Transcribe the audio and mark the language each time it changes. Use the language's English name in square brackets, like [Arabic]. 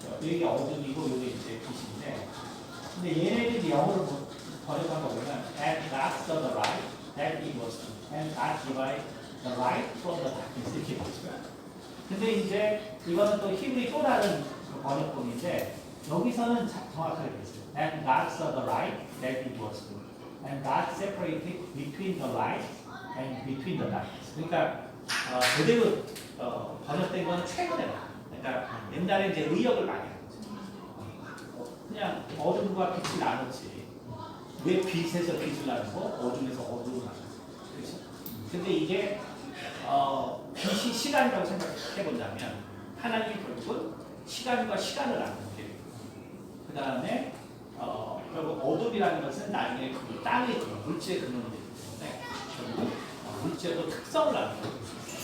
[Korean] 여기 어둠이고 여기 이제 빛인데 근데 얘네들 이제 영어로 번역한 거 보면 [English] and God saw the light that it was good and God divided the light from the darkness [Korean] 이렇게 보시면 근데 이제 이거는 또 히브리 또 다른 번역본인데 여기서는 정확하게 됐어요. [English] And God saw the light that it was good. And God separated between the light and between the darkness. [Korean] 그러니까 제대로 번역된 건 최근에 나와요. 그러니까 옛날에 이제 의역을 많이 하는 거죠. 그냥 어둠과 빛이 나눴지. 왜 빛에서 빛을 나누고 어둠에서 어둠을 나누고. 그렇죠? 근데 이게 빛이 시간이라고 생각해 본다면 하나님이 결국은 시간과 시간을 나누는 게 그 다음에 결국 어둠이라는 것은 나중에 그 땅의 물질의 근원이 되기 때문에 결국 물질도 특성을 나누는 거죠.